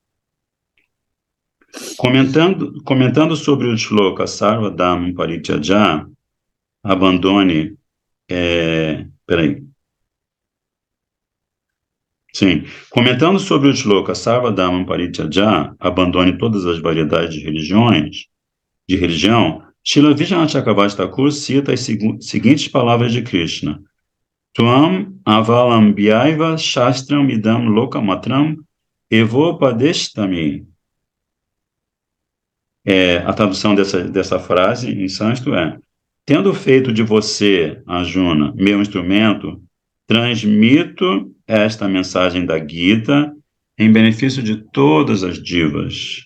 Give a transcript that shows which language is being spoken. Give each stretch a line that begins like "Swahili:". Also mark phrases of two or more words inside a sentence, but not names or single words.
Portuguese: Comentando sobre o shloka
Sanskrit: Sarvadhamam Parityaja,
Portuguese: abandone, peraí, sim, comentando sobre o shloka
Sanskrit: Sarvadhamam Parityaja,
Portuguese: abandone todas as variedades de religião, Srila Vishwanath Chakravarti Thakur cita as seguintes palavras de Krishna:
Sanskrit: Tuam avalambhyaiva shastram idam lokamatram evopadeshtami.
Portuguese: A tradução dessa frase em sânscrito tendo feito de você, Arjuna, meu instrumento, transmito esta mensagem da Gita em benefício de todas as divas.